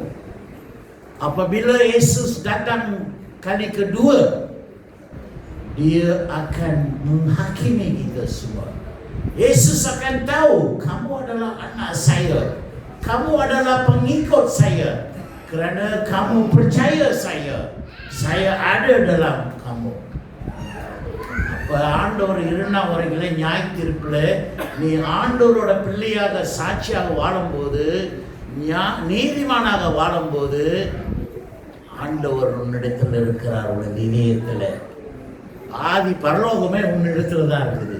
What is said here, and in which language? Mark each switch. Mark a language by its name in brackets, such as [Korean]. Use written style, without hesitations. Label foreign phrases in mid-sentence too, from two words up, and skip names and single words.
[Malay] Apabila Yesus datang kali kedua, dia akan menghakimi kita semua. Yesus akan tahu kamu adalah anak saya, kamu adalah pengikut saya, kerana kamu percaya saya ada dalam kamu. [Tamil] அப்போ ஆண்டவர் 2ஆம் வருகையிலே நியாய தீர்ப்பில் நீ ஆண்டவரோட பிள்ளையாக சாட்சியாக வாழும்போது, நீதிமானாக வாழும்போது, ஆண்டவர் உன்னிடத்தில் இருக்கிறார். உன் இதயத்தில் ஆதி பரலோகமே உன்னிடத்துல தான் இருக்குது.